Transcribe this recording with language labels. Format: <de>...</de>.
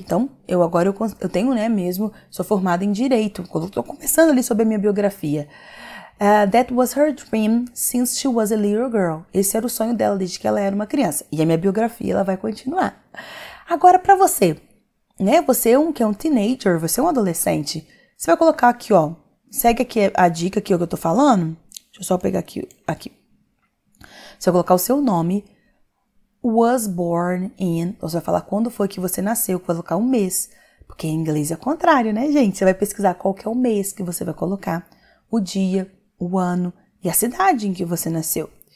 <pt>Então, eu tenho, né, mesmo, sou formada em Direito. Estou começando ali sobre a minha biografia.</pt> <en>That was her dream since she was a little girl.</en> <pt>Esse era o sonho dela desde que ela era uma criança. E a minha biografia, ela vai continuar. Agora, para você, né, você que é um teenager, você é um adolescente, você vai colocar aqui, ó, segue aqui a dica aqui, o que eu tô falando. Deixa eu só pegar aqui. Você vai colocar o seu nome,</pt> <en>was born in,</en> <pt>você vai falar quando foi que você nasceu, colocar um mês, porque em inglês é o contrário, né, gente? Você vai pesquisar qual que é o mês que você vai colocar, o dia, o ano e a cidade em que você nasceu.</pt>